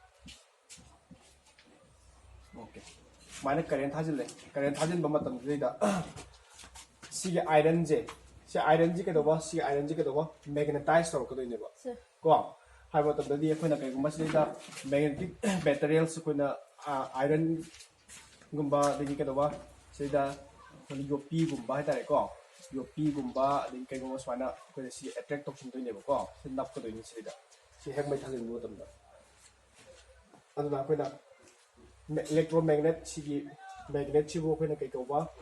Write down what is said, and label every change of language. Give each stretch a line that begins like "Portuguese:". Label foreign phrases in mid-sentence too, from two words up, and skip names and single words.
Manipuri: ओके माने करेंट थाजिल बमतम जेदा सी आयरन जे के दबा मैग्नेटाइज तौर कदोइनेबा को हाय मतम ददी अखोना कयगुम मसिदा
English: magnetic materials
Manipuri: कोना आयरन गुम्बा दगी के दबा सिदा योपीगुम्बा हाइतारेको योपीगुम्बा अदि कइगुम्बा सुमाइना अखोइना सि अट्रैक्ट तौसिनदोइनेबको सि नपकदोइनि सिदा सि हेक मै थाजिनबो तमदा अदुना अखोइना इलेक्ट्रोमैग्नेट सिगी मैग्नेट सिबो अखोइना कइकौबा